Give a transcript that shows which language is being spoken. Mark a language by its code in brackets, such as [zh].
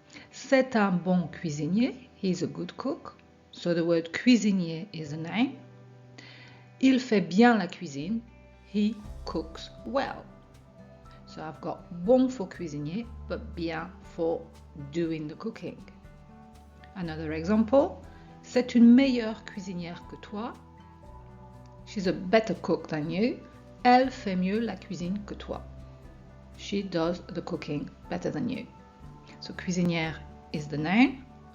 [fr] C'est un bon cuisinier. [en] He's a good cook. So the word cuisinier is a name. [fr] Il fait bien la cuisine. [en] He cooks well. So I've got bon for cuisinier, but bien for doing the cooking. Another example. [fr] C'est une meilleure cuisinière que toi. [en] She's a better cook than you. [fr] Elle fait mieux la cuisine que toi. [en] She does the cooking better than you. So cuisinière is the noun.